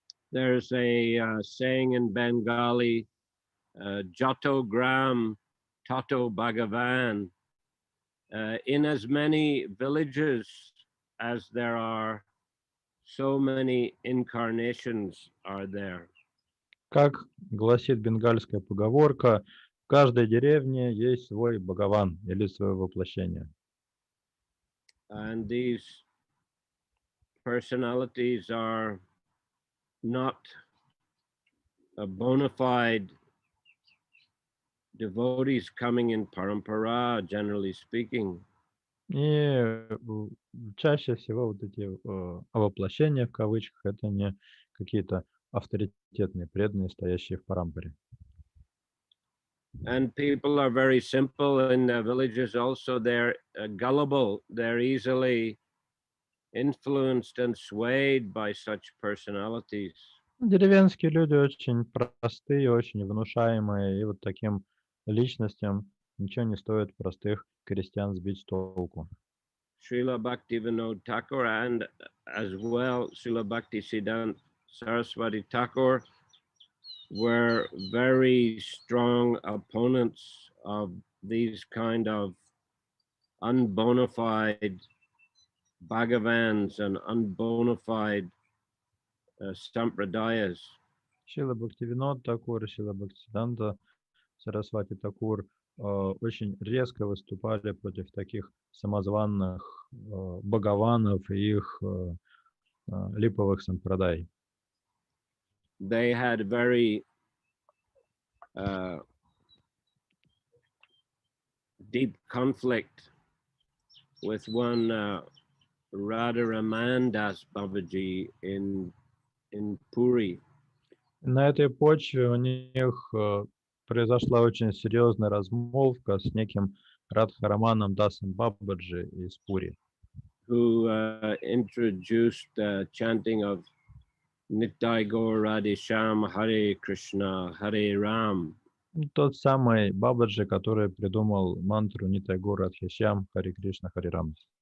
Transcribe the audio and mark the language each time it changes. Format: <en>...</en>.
<en>There's a saying in Bengali,</en> <bn>Jato Gram Tato Bhagavan.</bn> <en>In as many villages as there are, so many incarnations are there.</en> <ru>Как гласит бенгальская поговорка, в каждой деревне есть свой Бхагаван или свое воплощение.</ru> <en>And these personalities are not a bona fide devotees coming in parampara, generally speaking.</en> <ru>И чаще всего вот эти воплощения в кавычках это не какие-то авторитетные преданные, стоящие в парампаре.</ru> <en>And people are very simple in the villages also. They're gullible. They're easily influenced and swayed by such personalities.</en> <ru>Деревенские люди очень простые, очень внушаемые, и вот таким личностям ничего не стоит простых крестьян сбить с толку.</ru> <en>Srila Bhaktivinoda Thakur and as well Srila Bhakti Siddhanta Saraswati Thakur were very strong opponents of these kind of unbona fide Bhagavans and unbona fide sampradayas.</en> <ru>Шрила Бхактивинод Такур, Шрила Бхактисиданта Сарасвати Такур очень резко выступали против таких самозванных бхагаванов и их липовых сампрадай.</ru> <en>They had very deep conflict with one Radha Ramandas Babaji in Puri.</en> <ru>На этой почве у них произошла очень серьезная размолвка с неким Радхараманом Дасом Бабаджи из Пури,</ru> <en>Who introduced the chanting of Nitai Gaur Radhe Shyam Hare Krishna Hare Ram.</en> <ru>Тот самый Бабаджи, который придумал мантру Нитай Гур Радхишьям Харе Кришна Харе Рам.</ru>